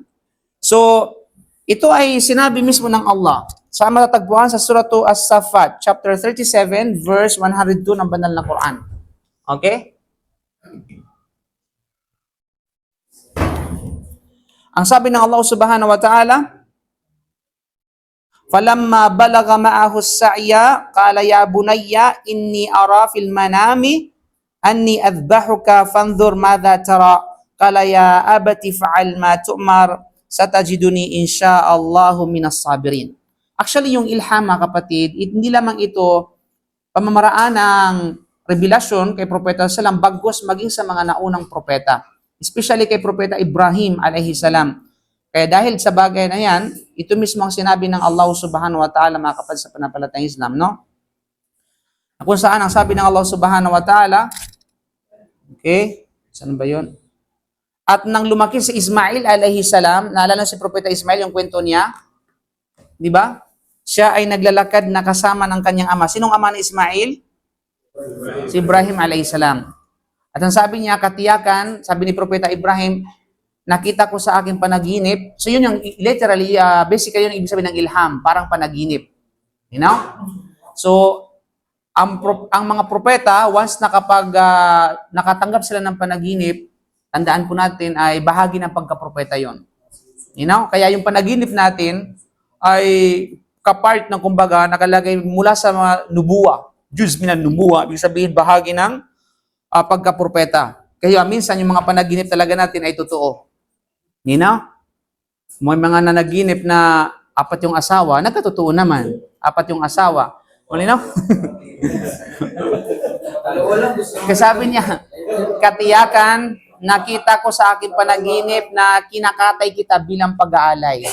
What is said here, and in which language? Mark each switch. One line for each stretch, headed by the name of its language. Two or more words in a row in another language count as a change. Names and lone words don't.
Filipino: So, ito ay sinabi mismo ng Allah. Sa matatagpuan sa Suratu As-Saffat, chapter 37, verse 102 ng banal na Quran. Okay? Ang sabi ng Allah
Arabic: سبحانه وتعالى فلما بلغ معه السعي قال يا بني إني أرى في المنام أني أذبحك فانظر ماذا ترى." قال يا أبت افعل ما تؤمر ستجدني إن شاء الله من الصابرين.
Filipino: Actually, yung ilham, mga kapatid, hindi lamang ito pamamaraan ng revelasyon kay Propeta Salam bagkus maging sa mga naunang propeta. Especially kay Propeta Ibrahim
Arabic: عليه السلام.
Filipino: Kaya dahil sa bagay na yan, ito mismo ang sinabi ng Allah
Arabic: سبحانه وتعالى,
Filipino: mga kapatid, sa panampalatayang Islam, no? Kung saan ang sabi ng Allah
Arabic: سبحانه وتعالى,
Filipino: okay, saan ba yun? At nang lumaki si Ismail
Arabic: عليه السلام,
Filipino: naalala si Propeta Ismail yung kwento niya, di ba? Siya ay naglalakad na kasama ng kanyang ama. Sinong ama ni Ismail? Si Ibrahim
Arabic: عليه السلام.
Filipino: At ang sabi niya, katiyakan, sabi ni Propeta Ibrahim, nakita ko sa aking panaginip. So yun yung literally, basically yun yung ibig sabihin ng ilham, parang panaginip.
English: You know?
Filipino: So, ang mga propeta, once nakatanggap sila ng panaginip, tandaan po natin ay bahagi ng pagkapropeta yon.
English: You know?
Filipino: Kaya yung panaginip natin ay kapart ng kumbaga nakalagay mula sa mga nubuwa.
Arabic: جزء من النبوة,
Filipino: ibig sabihin bahagi ng pagkapropeta. Kaya minsan yung mga panaginip talaga natin ay totoo.
English: You know?
Filipino: May mga nanaginip na 4 yung asawa, nagkatotoo naman. 4 yung asawa. Malinaw? Kasi sabi niya, katiyakan, nakita ko sa aking panaginip na kinakatay kita bilang pag-aalay.